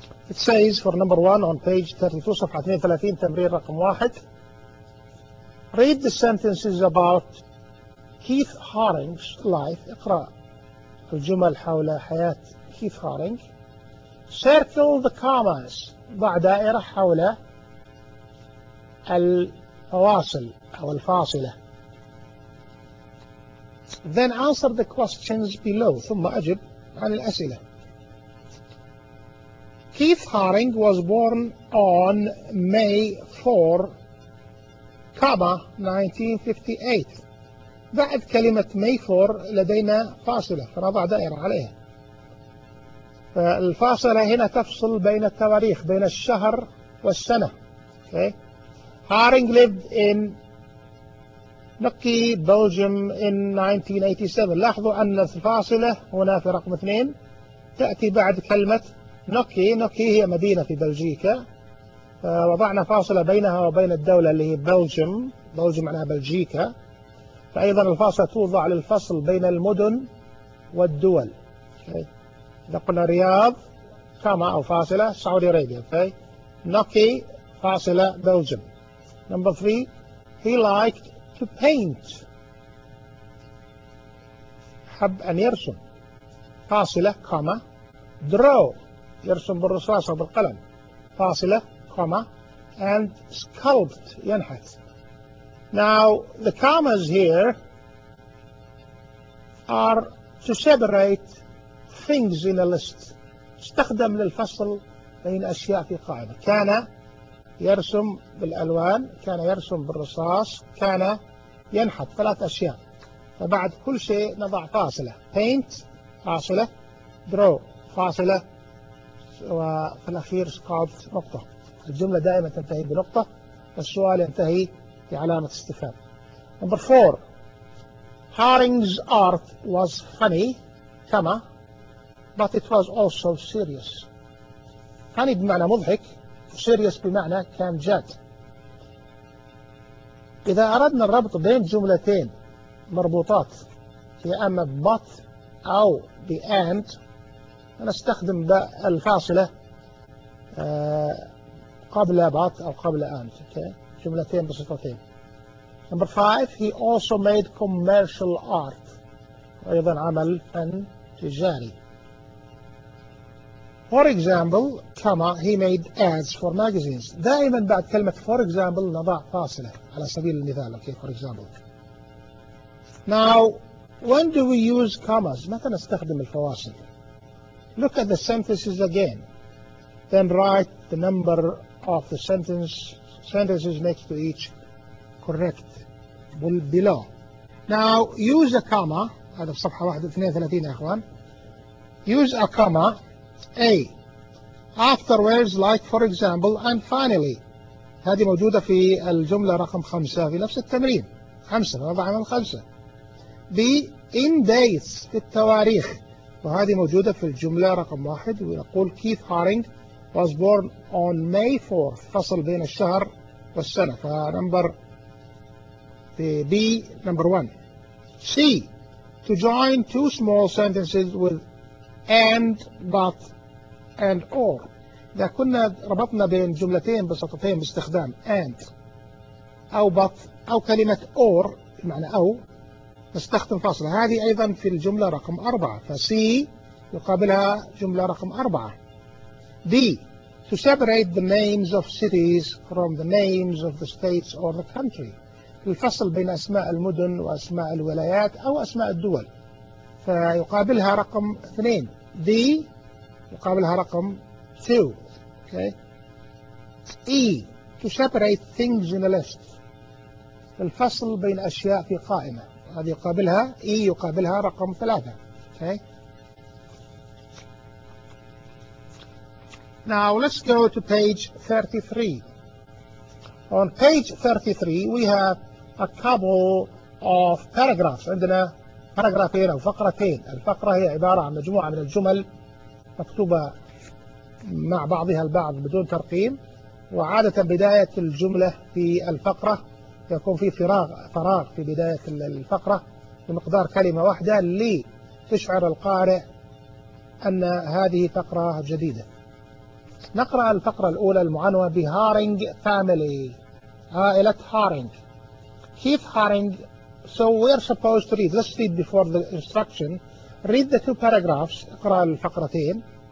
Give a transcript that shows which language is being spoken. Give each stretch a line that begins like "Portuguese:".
English: It says for number 1 on page 32,
Arabic: صفحة 32, تمرير رقم 1.
English: Read the sentences about Keith Haring's life.
Arabic: اقرأ الجمل حول حياة
English: Keith Haring. circle the commas
Arabic: بعد دائرة حول الفواصل أو الفاصلة.
English: Then answer the questions below.
Arabic: ثم أجب عن الأسئلة.
English: Keith Haring was born on May 4, 1958.
Arabic: بعد كلمة May 4 لدينا فاصلة فنضع دائرة عليها. فالفاصلة هنا تفصل بين التواريخ بين الشهر والسنة.
English: Okay. Haring lived in Nucky, Belgium in 1987.
Arabic: لاحظوا أن الفاصلة هنا في رقم 2 تأتي بعد كلمة نوكي. نوكي هي مدينة في بلجيكا. وضعنا فاصلة بينها وبين الدولة اللي هي بلجيم. بلجيم معناها بلجيكا. فأيضا الفاصلة توضع للفصل بين المدن والدول. إذا قلنا رياض كما أو فاصلة سعودي أرابيا. نوكي فاصلة بلجيم.
English: Number three, he liked to paint.
Arabic: حب أن يرسم. فاصلة كما draw. يرسم بالرصاص أو بالقلم فاصلة
English: comma and sculpt
Arabic: ينحت.
English: Now the commas here are to separate things in a list.
Arabic: استخدم للفصل بين أشياء في قائمة. كان يرسم بالألوان، كان يرسم بالرصاص، كان ينحت، ثلاث أشياء. فبعد كل شيء نضع فاصلة. Paint فاصلة draw فاصلة وفي الأخير سقط نقطة. الجملة دائما تنتهي بنقطة، السؤال ينتهي بعلامة استفهام.
English: Number four. Haring's art was funny, comma, but it was also serious.
Arabic: Funny بمعنى مضحك، serious بمعنى كان جاد. إذا أردنا الربط بين جملتين مربوطات يا أما but أو and، نستخدم الفاصلة قبل بات أو قبل أنت. Okay. جملتين بصفتين.
English: Number five, he also made commercial art.
Arabic: أيضا عمل فن تجاري.
English: For example, comma, he made ads for magazines.
Arabic: دائما بعد كلمة
English: for example
Arabic: نضع فاصلة على سبيل المثال.
English: Okay, for example. Now, when do we use commas?
Arabic: متى نستخدم الفواصل؟
English: Look at the sentences again. Then write the number of the sentences next to each correct below. Now use a comma.
Arabic: هذا صفحة 32 يا اخوان.
English: Use a comma. A. Afterwards, like for example, and finally.
Arabic: هذه موجودة في الجملة رقم 5 في نفس التمرين. 5 نضع عمل 5. B.
English: In dates
Arabic: في التواريخ. وهذه موجودة في الجملة رقم 1 ويقول كيث هارينغ
English: was born on May 4
Arabic: فصل بين الشهر والسنة فنمبر في
English: B number 1. C to join two small sentences with and but and or.
Arabic: إذا كنا ربطنا بين جملتين بسطتين باستخدام and أو but أو كلمة or بمعنى أو نستخدم فاصلة. هذه أيضا في الجملة رقم 4 فC يقابلها جملة رقم 4.
English: D to separate the names of cities from the names of the states or the country.
Arabic: الفصل بين أسماء المدن وأسماء الولايات أو أسماء الدول فيقابلها رقم 2. D يقابلها رقم 2. Okay.
English: E to separate things in a list.
Arabic: الفصل بين أشياء في قائمة هذه يقابلها E يقابلها رقم 3.
English: Okay. Now let's go to page 33. On page 33 we have a couple of paragraphs.
Arabic: عندنا paragraphين أو فقرتين. الفقرة هي عبارة عن مجموعة من الجمل مكتوبة مع بعضها البعض بدون ترقيم. وعادة بداية الجملة في الفقرة يكون في فراغ في بداية الفقرة بمقدار كلمة واحدة لتشعر القارئ أن هذه فقرة جديدة. نقرأ الفقرة الأولى المعنوة بهارينغ فاميلي عائلة هارينغ. كيف هارينغ.
English: So we're supposed to read. Let's read before the instruction. Read the two paragraphs.
Arabic: اقرأ الفقرتين.